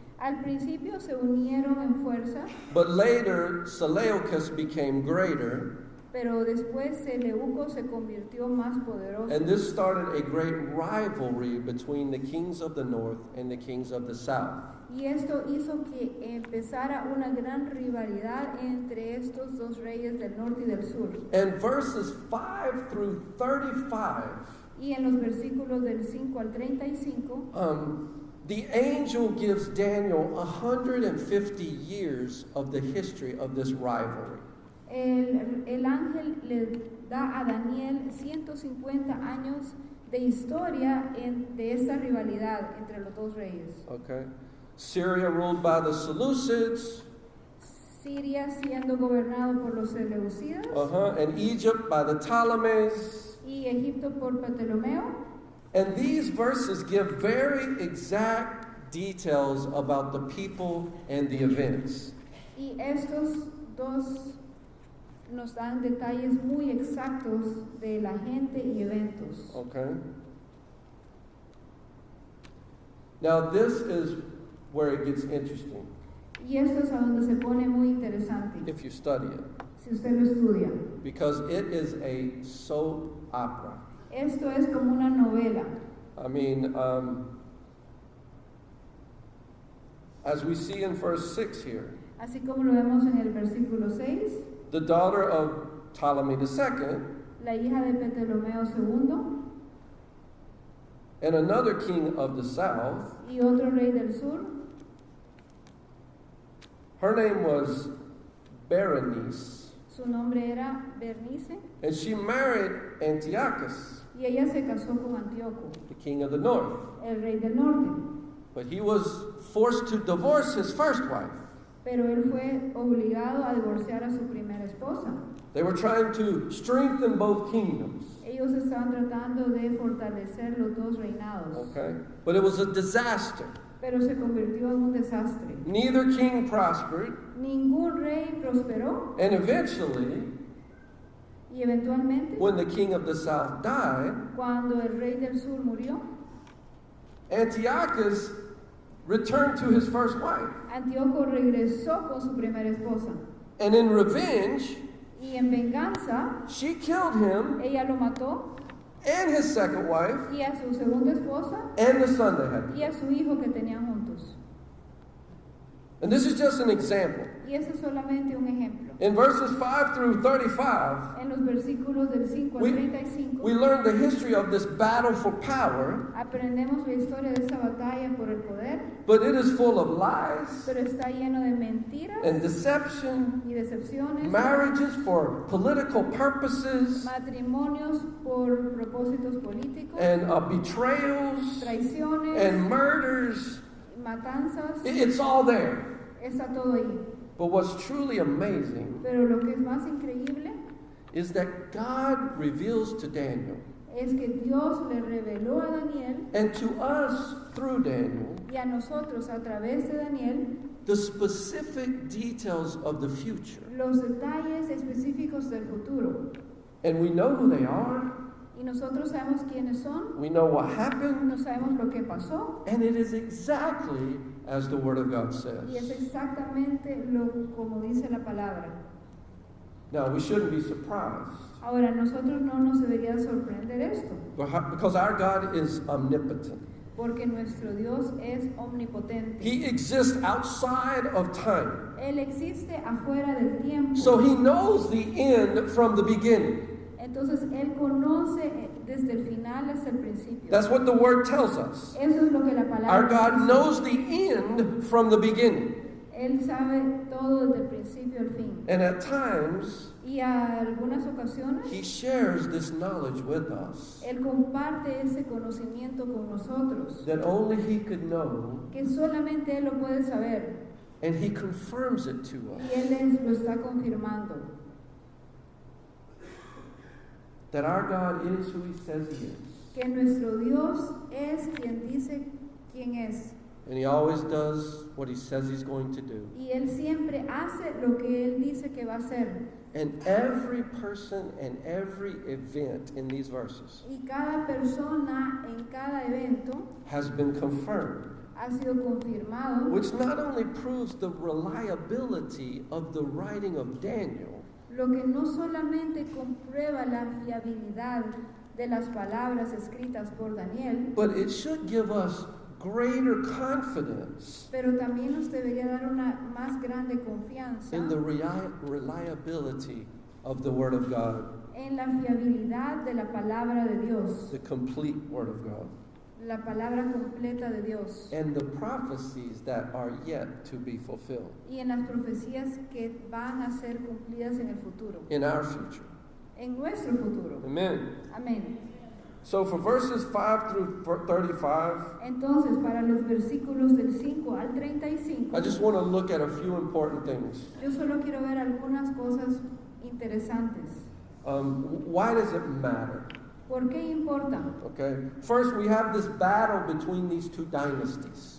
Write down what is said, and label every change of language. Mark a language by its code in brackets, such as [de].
[es] Al principio se unieron en fuerza, [en] but later Seleucus became greater, [es] pero después Seleuco se convirtió más poderoso. [en] and this started a great rivalry between the kings of the north and the kings of the south. [es] Y esto hizo que empezara una gran rivalidad entre estos dos reyes del norte y del sur. [en] And verses 5 through 35, [es] Y en los versículos del 5 al 35, [en] the angel gives Daniel 150 years of the history of this rivalry. [es] El ángel le da a Daniel 150 años de historia de esta rivalidad entre los dos reyes. [en] Okay. Syria ruled by the Seleucids. [es] Siria siendo gobernado por los Seleucidas. [en] And Egypt by the Ptolemies. [es] Y Egipto por Ptolomeo. [en] And these verses give very exact details about the people and the events. [es] Y estos dos nos dan detalles muy exactos de la gente y eventos. [en] Okay. Now this is where it gets interesting. [es] Y esto es a donde se pone muy interesante. [en] If you study it. [es] Si usted lo estudia. [en] Because it is a soap opera. [es] Esto es como una novela. [en] I mean, as we see in verse 6 here, [es] Así como lo vemos en el versículo 6, [en] the daughter of Ptolemy II, [es] la hija de Ptolomeo II, [en] and another king of the south, [es] y otro rey del sur, [en] her name was Berenice, [es] su nombre era Bernice, [en] and she married Antiochus, [es] y ella se casó con Antíoco, [en] the king of the north. [es] el rey del norte. [en] But he was forced to divorce his first wife. [es] Pero él fue obligado a divorciar a su primera esposa. [en] They were trying to strengthen both kingdoms. [es] Ellos estaban tratando de fortalecer los dos reinados. [en] Okay? But it was a disaster. [es] Pero se convirtió en un desastre. [en] Neither king prospered. [es] Ningún rey prosperó. [en] And eventually, [es] Y eventualmente, [en] when the king of the south died, [es] cuando el rey del sur murió, [en] Antiochus returned to his first wife. [es] Antíoco regresó con su primera esposa. [en] And in revenge, [es] Y en venganza, [en] she killed him [es] ella lo mató [en] and his second wife [es] y a su segunda esposa [en] and the son they had. [es] y a su hijo que tenían juntos. [en] And this is just an example. [es] Y eso es solamente un ejemplo. [en] In verses 5 through 35, [es] En los versículos del 5 al [en] we [es] 35, [en] learn the history of this battle for power, [es] aprendemos la historia de esta batalla por el poder, [en] but it is full of lies [es] pero está lleno de mentiras [en] and deception, [es] y decepciones, [en] marriages for political purposes, [es] matrimonios por propósitos políticos, [en] and betrayals [es] traiciones, [en] and murders. [es] matanzas, [en] It's all there. [es] está todo ahí. [en] But what's truly amazing [es] Pero lo que es más increíble [en] is that God reveals to Daniel [es] es que Dios le reveló a Daniel [en] and to us through Daniel [es] y a nosotros a través de Daniel [en] the specific details of the future. [es] los detalles específicos del futuro. [en] And we know who they are, [es] Y nosotros sabemos quiénes son, [en] we know what happened, [es] no sabemos lo que pasó, [en] and it is exactly as the Word of God [es] y es [en] says. [es] exactamente como dice la palabra. [en] Now, we shouldn't be surprised [es] Ahora, nosotros no nos debería sorprender esto, [en] because our God is omnipotent. [es] porque nuestro Dios es omnipotente. [en] He exists outside of time. [es] Él existe afuera del tiempo. [en] So He knows the end from the beginning. [es] Entonces, Él conoce desde el final hasta el principio. [en] That's what the Word tells us. [es] Eso es lo que la palabra [en] Our God [es] dice. [en] knows the end from the beginning. [es] Él sabe todo desde el principio al fin. [en] And at times, [es] Y a algunas ocasiones, [en] He shares this knowledge with us [es] Él comparte ese conocimiento con nosotros, [en] that only He could know, [es] que solamente Él lo puede saber. [en] and He confirms it to [es] Y [en] us. [es] Él lo está confirmando. [en] That our God is who He says He is. [es] Que nuestro Dios es quien dice quién es. [en] And He always does what He says He's going to do. [es] Y Él siempre hace lo que Él dice que va a hacer. [en] And every person and every event in these verses [es] Y cada persona en cada evento [en] has been confirmed, [es] ha sido confirmado, [en] which not only proves the reliability of the writing of Daniel, [es] lo que no solamente comprueba la fiabilidad de las palabras escritas por Daniel, [en] but it should give us greater confidence [es] pero también nos debería dar una más grande confianza [en] in the reliability of the Word of God, [es] en la fiabilidad de la palabra de Dios, [en] the complete Word of God. [es] la palabra completa de Dios [en] and the prophecies that are yet to be fulfilled [es] y en las profecías que van a ser cumplidas en el futuro, [en] in our future. [es] en nuestro futuro. [en] Amen. [es] Amén. [en] So for verses 5 through 35, [es] Entonces, para los versículos del 5 al 35, [en] I just want to look at a few important things. [es] yo solo quiero ver algunas cosas interesantes. [en] Why does it matter? [es] ¿Por qué importa? [en] Okay. First, we have this battle between these two dynasties